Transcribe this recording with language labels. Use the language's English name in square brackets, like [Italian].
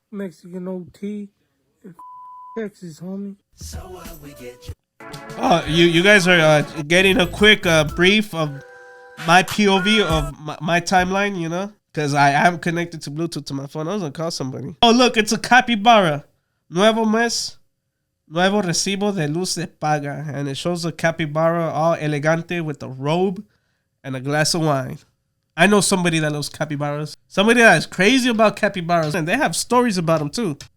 [English] Mexican OT, Texas, homie. So what we get you. You guys are getting a quick brief of my POV of my timeline, you know? Because I am connected to Bluetooth to my phone. I was going to call somebody. Oh, look, it's a capybara. [Spanish] Nuevo mes, nuevo recibo de luz de paga. [English] And it shows a capybara all elegante with a robe and a glass of wine. I know somebody that loves capybaras. Somebody that is crazy about capybaras. And they have stories about them, too.